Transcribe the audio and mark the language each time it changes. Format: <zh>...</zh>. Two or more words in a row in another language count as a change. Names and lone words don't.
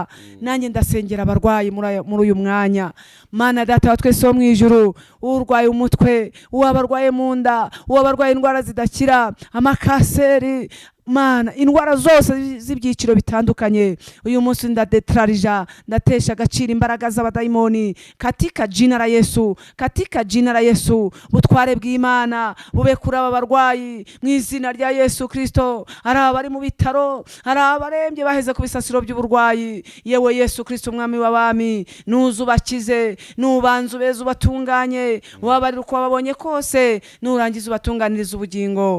<rw>Nanjye ndasengera abarwayi muri uyu mwanya. Mana data wa twese wo mu ijuru, urwaye umutwe, uwabarwaye mu nda, uwabarwaye indwara zidakira, amakaseri, Mana indwara zose z'ibyiciro bitandukanye, uyu munsi ndadetrarija, ndatesha agaciro imbaraga z'abadayimoni</rw> <sw>katika jina la Yesu, katika jina la Yesu.</sw> <rw>Butware bw'Imana bube kuri aba barwayi mu izina rya Yesu Kristo. Ari abari mu bitaro, ari abarembye baheze ku bisasiro by'uburwayi, yewe Yesu Kristo umwami w'abami, nuzubakize, nubanze ubeze ubatunganye, wabarira uko babonye kose, nurangiza ubatunganiriza ubugingo.</rw>